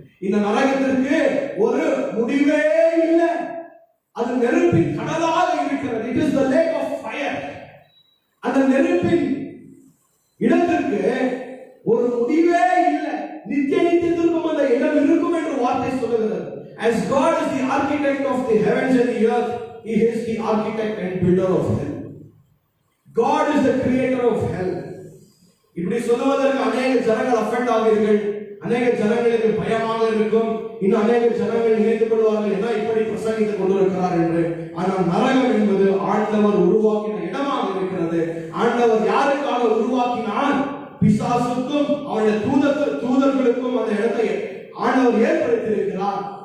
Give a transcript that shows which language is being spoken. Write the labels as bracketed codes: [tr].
[ta] இந்த நரகத்திற்கு ஒரு முடிவே இல்லை. அது நெருப்பின் கடலாக இருக்கிறது. [en] It is the lake of fire. [ta] அந்த நெருப்பின் இடத்திற்கு ஒரு முடிவே இல்லை. நித்திய நித்தியத்திற்கும் அந்த இடம் இருக்கும் என்று வார்த்தை சொல்லுகிறது. [en] As God is the architect of the heavens and the earth, He is the architect and builder of hell. God is the creator of hell. [ta] இப்படி சொல்லுவதற்கு அநேக ஜனங்கள் அஃபெண்ட் ஆவீர்கள். அநேக ஜனங்களுக்கு பயமாக இருக்கும். இன்னும் அநேக ஜனங்கள் நினைத்துக் கொள்வார்கள், என்ன இப்படி பிரசங்கித்துக் கொண்டிருக்கிறார் என்று. ஆனால் நரகம் என்பது ஆண்டவர் உருவாக்கின இடமாக இருக்கிறது. ஆண்டவர் யாருக்காக உருவாக்கினார்? பிசாசுக்கும் அவருடைய தூதர்களுக்கும் அந்த இடத்தை ஆண்டவர் ஏற்படுத்தியிருக்கிறார்.